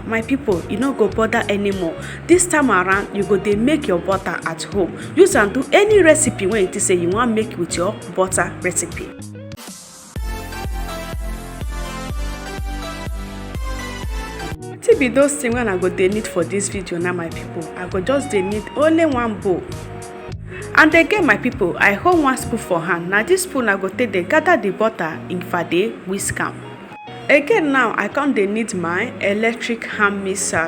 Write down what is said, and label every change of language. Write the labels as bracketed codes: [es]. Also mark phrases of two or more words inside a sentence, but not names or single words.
[pcm] My people, you no go bother anymore. This time around you go dey make your butter at home. Use and do any recipe when it is say you want make with your butter recipe. Be those things when I go dey need for this video now, my people. I go just dey need only one bowl. And again, my people, I hold one spoon for hand. Now this spoon I go take dey gather the butter in fade whisk am. Again now I come dey need my electric hand mixer.